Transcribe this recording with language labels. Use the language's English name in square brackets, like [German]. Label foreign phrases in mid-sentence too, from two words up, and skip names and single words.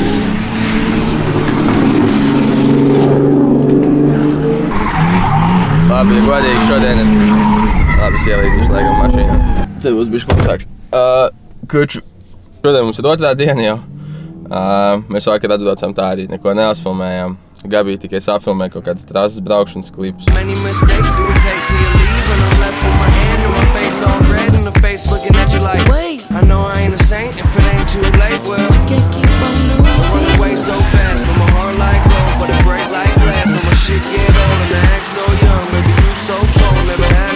[Latvian] Labi, ja godīgi šodien es ielīdīšu laikam mašīnā. Te būs bišķi klusāks. Kurš šodien mums ir otrā diena jau. Mēs vakar atbraucām tā arī neko neuzfilmējām. Gabija tikai safilmē kaut kādas trases braukšanas klipus. [English] Many mistakes do it take till you leave and I'm left with my hand in my face all red and the face looking at you like wait, I know I ain't a saint if it ain't too late, well I can't keep on losing. I run away so fast from my heart like gold, but it break like glass when my shit get old and I act so young, baby you so cold, never had